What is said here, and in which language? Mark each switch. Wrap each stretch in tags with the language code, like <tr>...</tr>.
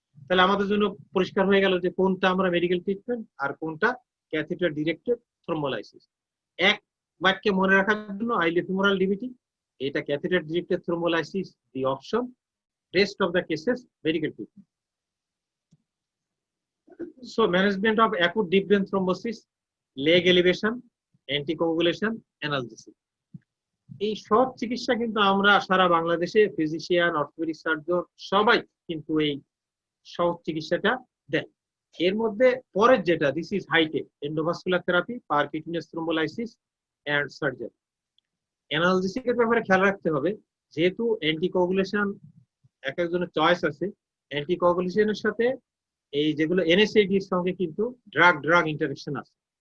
<bn>তাহলে আমাদের জন্য পরিষ্কার হয়ে গেল যে কোনটা আমরা মেডিকেল ট্রিটমেন্ট আর কোনটা ক্যাথেটার ডিরেক্টেড থ্রোম্বোলাইসিস। এক বাক্যে মনে রাখার জন্য আইলিওফিমোরাল ডিভিটি, এটা catheter directed thrombolysis the option,</bn> <en>rest of the cases medical treatment. So management of acute deep vein thrombosis, leg elevation, anticoagulation, analgesic.</en> <bn>এই সব চিকিৎসা কিন্তু আমরা সারা বাংলাদেশে ফিজিশিয়ান, অর্থোপেডিক সার্জন সবাই কিন্তু এই সব চিকিৎসাটা দেন।</bn> <en>এর মধ্যে পরের যেটা this is high tech endovascular therapy, percutaneous thrombolysis and surgery.</en> <bn>অ্যানালজেসিকের ব্যাপারে খেয়াল রাখতে হবে, যেহেতু অ্যান্টিকোয়াগুলেশন এক একজনের চয়েস আছে, অ্যান্টিকোয়াগুলেশনের সাথে এই যেগুলো এনএসএইডি এর সঙ্গে কিন্তু ড্রাগ ইন্টারাকশন আছে।</bn>